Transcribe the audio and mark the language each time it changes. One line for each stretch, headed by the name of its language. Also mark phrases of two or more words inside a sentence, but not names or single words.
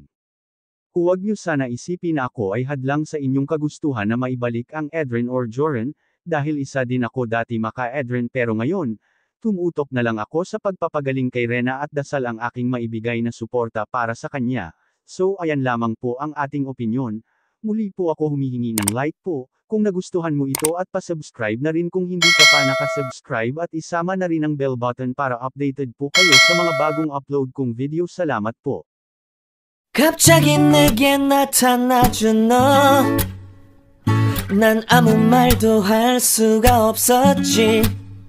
Filipino: Huwag niyo sana isipin na ako ay hadlang sa inyong kagustuhan na maibalik ang Edren or Joren, dahil isa din ako dati maka-Edren pero ngayon, Tumutok na lang ako sa pagpapagaling kay Rena at dasal ang aking maibigay na suporta para sa kanya. So ayan lamang po ang ating opinyon. Muli po ako humihingi ng like po, kung nagustuhan mo ito at pasubscribe na rin kung hindi ka pa nakasubscribe at isama na rin ang
English: bell button
Filipino: para updated po kayo sa mga bagong upload kong video. Salamat po.
Korean: 갑자기 내게 나타나준 너 난 아무 말도 할 수가 없었지